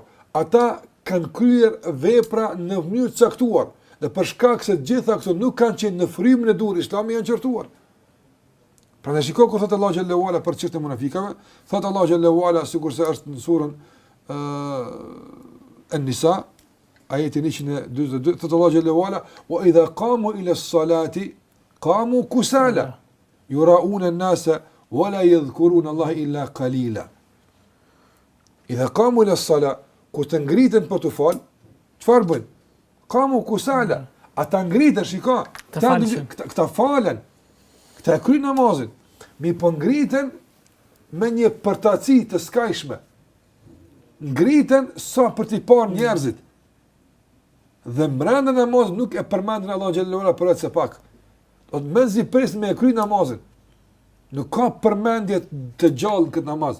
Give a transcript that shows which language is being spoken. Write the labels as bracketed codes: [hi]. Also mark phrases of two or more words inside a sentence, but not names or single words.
[sq] Ata kanë kryer vepra në mënyrë të caktuar, dhe për shkak se gjitha këto nuk kanë qenë në frymën e dur, Islami janë qortuar. Prandaj shikoj kur thotë Allahu [ar] جل وعلا [sq] për çështën e munafikëve, thotë Allahu [ar] جل وعلا [sq] sigurisht është në surën An-Nisa, ajeti 142, thotë Allahu [ar] جل وعلا, وإذا قاموا إلى الصلاة قاموا كسالى يراءون الناس ولا يذكرون الله إلا قليلا. إذا قاموا إلى الصلاة, [sq] kur të ngritën për të fal, çfarë bën? [ar] قاموا كسالى. [sq] Ata ngritën, shiko, këta falen, këta e kryjnë namazin, mi po ngritën me një përtaci të skajshme, ngritën sa për t'i parë njerëzit, dhe mbrenda namazit nuk e përmendin Allah [ar] جل وعلا [sq] për atë se pak, do të mezi pres me e kryjnë namazin, Nuk ka përmendje të gjallë në këtë namaz.